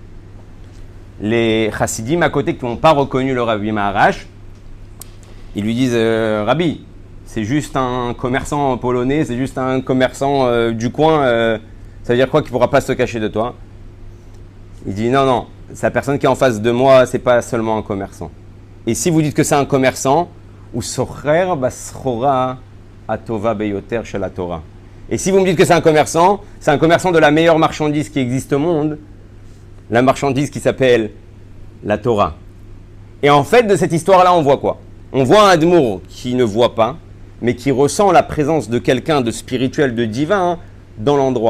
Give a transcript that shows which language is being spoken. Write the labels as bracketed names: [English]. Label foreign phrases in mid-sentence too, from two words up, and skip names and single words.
[French] Les chassidim à côté qui n'ont pas reconnu le Rabbi Maharash, ils lui disent, Rabbi, c'est juste un commerçant polonais, c'est juste un commerçant du coin, ça veut dire quoi qu'il ne pourra pas se cacher de toi? Il dit, non, sa personne qui est en face de moi, c'est pas seulement un commerçant. Et si vous dites que c'est un commerçant, [Hebrew] הוא סוחר בסחורה הטובה ביותר של התורה. [French] Et si vous me dites que c'est un commerçant de la meilleure marchandise qui existe au monde, la marchandise qui s'appelle la Torah. Et en fait, de cette histoire-là, on voit quoi? On voit un admour qui ne voit pas, mais qui ressent la présence de quelqu'un de spirituel, de divin, dans l'endroit.